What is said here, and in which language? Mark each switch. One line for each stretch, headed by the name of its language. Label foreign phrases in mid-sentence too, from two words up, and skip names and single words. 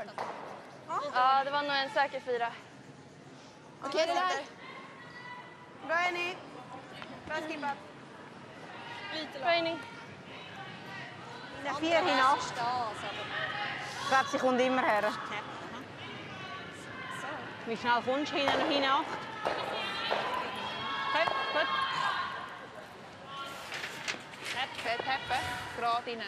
Swedish: Ja, det var nog en säker 4. Okej, det där. Bra är ni. Bra skippat. Training.
German: Ja, 4 hinaus. Ich glaube, sie kommt immer her. Wie schnell kommst du hinaus? Okay, gut.
Swedish: Täppe. Grad inne.